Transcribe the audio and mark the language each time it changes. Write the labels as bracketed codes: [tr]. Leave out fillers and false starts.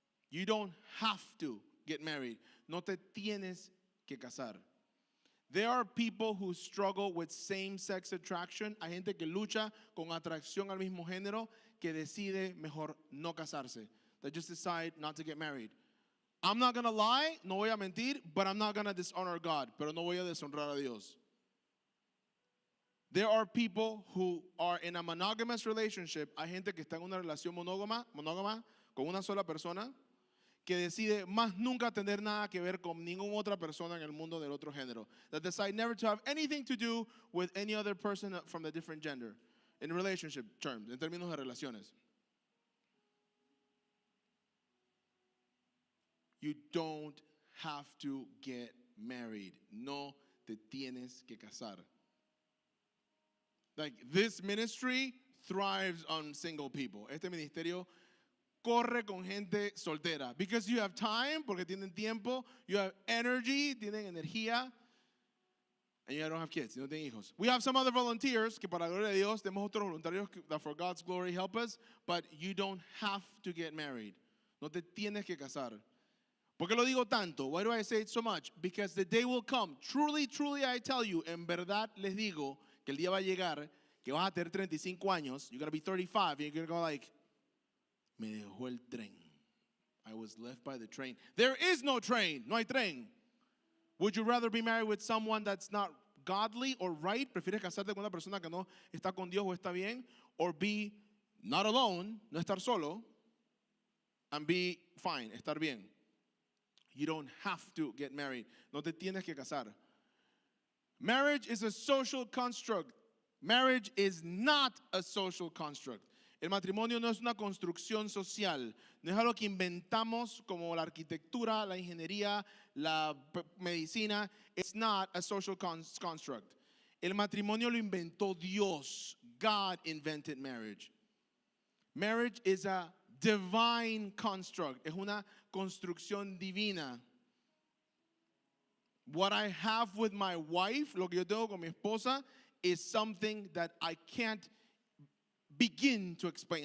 [en] You don't have to get married. [es] No te tienes que casar. [en] There are people who struggle with same-sex attraction. [es] Hay gente que lucha con atracción al mismo género que decide mejor no casarse. [en] They just decide not to get married. I'm not going to lie, [es] no voy a mentir, [en] but I'm not going to dishonor God, [es] pero no voy a deshonrar a Dios. [en] There are people who are in a monogamous relationship. [es] Hay gente que está en una relación monógama con una sola persona que decide más nunca tener nada que ver con ninguna otra persona en el mundo del otro género. [en] That decide never to have anything to do with any other person from the different gender. In relationship terms, [es] en términos de relaciones. [en] You don't have to get married. [es] No te tienes que casar. [en] Like, this ministry thrives on single people. [es] Este ministerio corre con gente soltera. [en] Because you have time, [es] porque tienen tiempo. [en] You have energy, [es] tienen energía. [en] And you don't have kids, [es] no tienen hijos. [en] We have some other volunteers, [es] que para la gloria de Dios, tenemos otros voluntarios [en] that for God's glory help us. But you don't have to get married. [es] No te tienes que casar. ¿Por qué lo digo tanto? [en] Why do I say it so much? Because the day will come. Truly, truly I tell you, [es] en verdad les digo que el día va a llegar que vas a tener 35 años. [en] You're going to be 35 and you're going to go like, [es] me dejó el tren. [en] I was left by the train. There is no train. [es] No hay tren. [en] Would you rather be married with someone that's not godly or right? [es] ¿Prefieres casarte con una persona que no está con Dios o está bien? [en] Or be not alone, [es] no estar solo, [en] and be fine, [es] estar bien. [en] You don't have to get married. [es] No te tienes que casar. [en] Marriage is a social construct. Marriage is not a social construct. [es] El matrimonio no es una construcción social. No es algo que inventamos como la arquitectura, la ingeniería, la medicina. [en] It's not a social construct. [es] El matrimonio lo inventó Dios. [en] God invented marriage. Marriage is a divine construct. [es] Es una construcción divina. [en] What I have with my wife, [es] lo que yo tengo con mi esposa, [en] is something that I can't begin to explain.